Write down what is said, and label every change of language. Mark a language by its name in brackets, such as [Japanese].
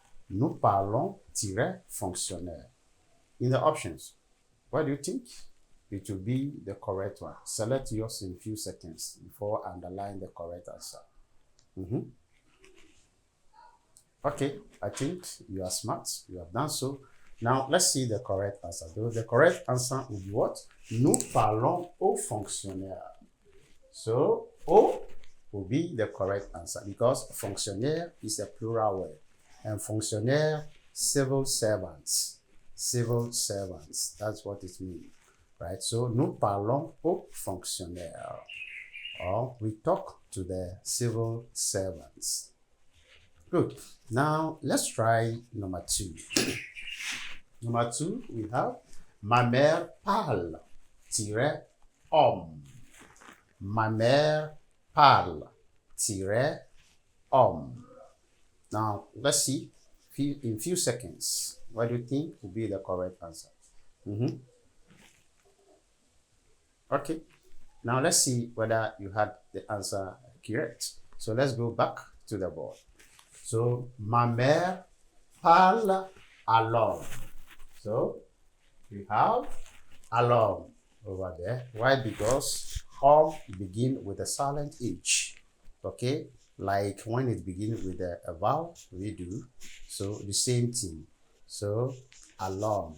[French] Nous parlons tiret fonctionnaire. [English] In the options, what do you think? It will be the correct one. Select yours in a few seconds before underline the correct answer. Okay, I think you are smart. You have done so. Now, let's see the correct answer. The correct answer will be what? [French] Nous parlons aux fonctionnaires. [English] So, au will be the correct answer because fonctionnaire is a plural word. And fonctionnaire, civil servants. Civil servants. That's what it means. Right? [French] So, nous parlons aux fonctionnaires. [English] Or we talk to the civil servants. Good. Now, let's try number 2. Number 2, we have [French] ma mère parle tiret homme. Ma mère parle tiret homme. [English] Now, let's see in few seconds. What do you think will be the correct answer? Okay. Now, let's see whether you had the answer correct. So, let's go back to the board. [French] So, ma mère parle à l'homme. [English] So, we have alone over there. Why? Because homme begin with a silent H. Okay? Like when it begins with a vowel, we do. So, the same thing. So, alone.